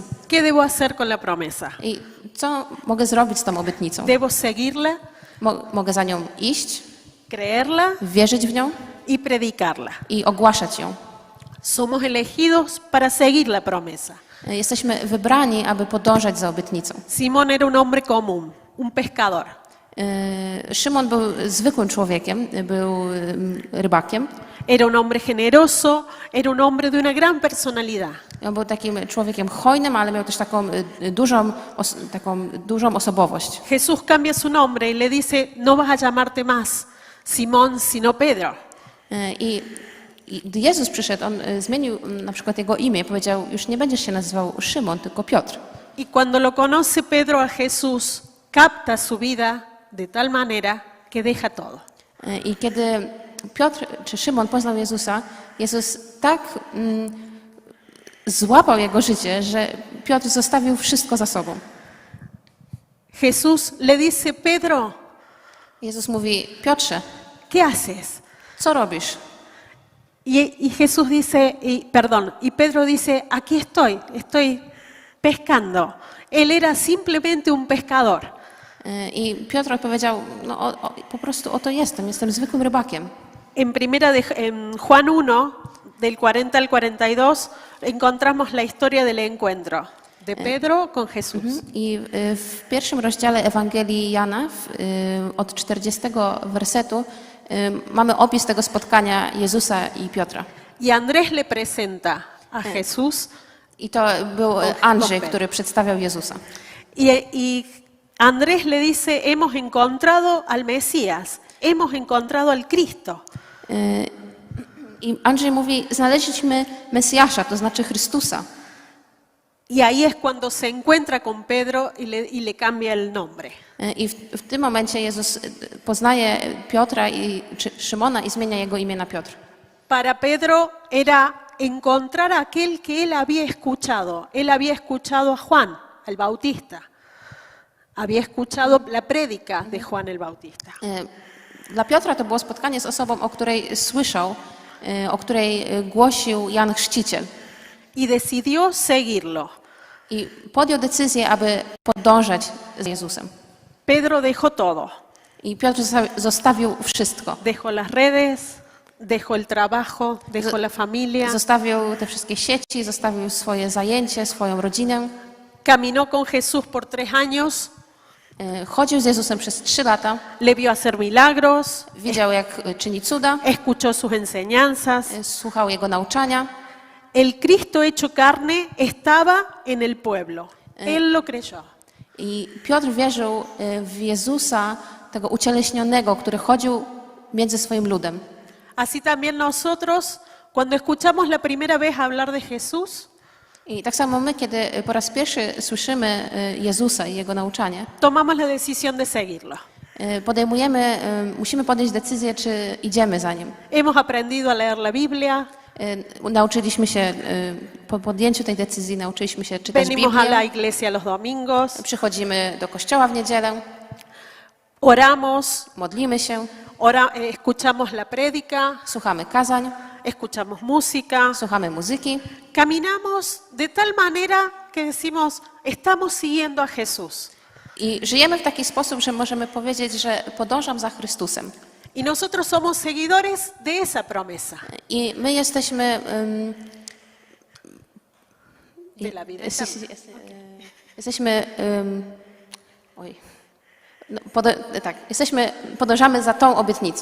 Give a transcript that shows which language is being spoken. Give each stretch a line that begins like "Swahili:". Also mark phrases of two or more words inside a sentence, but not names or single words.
Spanish: ¿Qué debo hacer con la promesa?
Polish: I co mogę zrobić z tą obietnicą?
Spanish: Debo seguirla,
Polish: Mogę za nią iść,
Spanish: creerla
Polish: wierzyć w nią
Spanish: y predicarla.
Polish: i ogłaszać ją.
Spanish: Somos elegidos para seguir la promesa.
Polish: Jesteśmy wybrani, aby podążać za obietnicą.
Spanish: Simón era un hombre común, un pescador.
Polish: Szymon był zwykłym człowiekiem, był rybakiem.
Spanish: Era un hombre generoso, era un hombre de una gran personalidad.
Polish: On był takim człowiekiem hojnym, ale miał też taką dużą osobowość.
Spanish: Jesús cambia su nombre y le dice, no vas a llamarte más Simón, sino Pedro.
Polish: I gdy Jezus przyszedł, on zmienił na przykład jego imię. Powiedział, już nie będziesz się nazywał Szymon, tylko Piotr.
Spanish: Y cuando lo conoce Pedro a Jesús, capta su vida de tal manera que deja todo.
Polish: I kiedy Piotr czy Szymon poznał Jezusa, Jezus tak złapał jego życie, że Piotr zostawił wszystko za sobą.
Spanish: Jesús le dice, Pedro,
Polish: Jezus mówi, Piotrze,
Spanish: ¿qué haces?
Polish: co robisz?
Spanish: Y Jesús dice, y Pedro dice, aquí estoy pescando. Él era simplemente un pescador.
Polish: I Piotr odpowiedział, no po prostu oto jestem zwykłym rybakiem.
Spanish: En Juan 1, del 40 al 42, encontramos la historia del encuentro de Pedro con Jesús.
Polish: I w pierwszym rozdziale Ewangelii Jana, od 40 wersetu, mamy opis tego spotkania Jezusa i Piotra.
Spanish: Y Andrés le presenta a Jesús.
Polish: I to był Andrzej, który przedstawiał Jezusa.
Spanish: Y Andrés le dice, hemos encontrado al Mesías, hemos encontrado al Cristo.
Polish: I Andrzej mówi, znaleźliśmy Mesjasza, to znaczy Chrystusa.
Spanish: Y ahí es cuando se encuentra con Pedro y le cambia el nombre.
Polish: I w tym momencie Jezus poznaje Piotra czy Szymona i zmienia jego imię na Piotr.
Spanish: Para Pedro era encontrar a aquel que él había escuchado. Él había escuchado a Juan, el Bautista. Había escuchado la prédica de Juan el Bautista.
Polish: Dla Piotra to było spotkanie z osobą, o której słyszał, o której głosił Jan Chrzciciel.
Spanish: Y decidió seguirlo.
Polish: I podjął decyzję, aby podążać za Jezusem.
Spanish: Pedro dejó todo.
Polish: I Piotr zostawił wszystko.
Spanish: Dejó las redes, dejó el trabajo, dejó la familia.
Polish: Zostawił te wszystkie sieci, zostawił swoje zajęcie, swoją rodzinę.
Spanish: Caminó con Jesús por 3 años,
Polish: Chodził z Jezusem przez 3 lata.
Spanish: le vio hacer milagros,
Polish: Widział, jak czyni cuda.
Spanish: escuchó sus enseñanzas.
Polish: Słuchał Jego nauczania.
Spanish: El Cristo hecho carne estaba en el pueblo. Él lo creyó.
Polish: I Piotr wierzył w Jezusa, tego ucieleśnionego, który chodził między swoim ludem.
Spanish: Así también nosotros, cuando escuchamos la primera vez hablar de Jesús,
Polish: I tak samo my, kiedy po raz pierwszy słyszymy Jezusa i Jego nauczanie,
Spanish: tomamos la decisión de seguirlo.
Polish: musimy podjąć decyzję, czy idziemy za Nim.
Spanish: Hemos aprendido a leer la Biblia,
Polish: Nauczyliśmy się, po podjęciu tej decyzji, nauczyliśmy się czytać
Spanish: venimos a la
Polish: Biblię,
Spanish: iglesia los domingos,
Polish: przychodzimy do kościoła w niedzielę,
Spanish: oramos,
Polish: modlimy się,
Spanish: escuchamos la prédica,
Polish: słuchamy kazań,
Spanish: escuchamos música,
Polish: słuchamy muzyki
Spanish: caminamos de tal manera que decimos, estamos siguiendo a Jesús.
Polish: i żyjemy w taki sposób, że możemy powiedzieć, że podążam za Chrystusem.
Spanish: Y nosotros somos seguidores de esa promesa
Polish: I my jesteśmy
Spanish: de la vida eterna.
Polish: jesteśmy podążamy za tą obietnicą.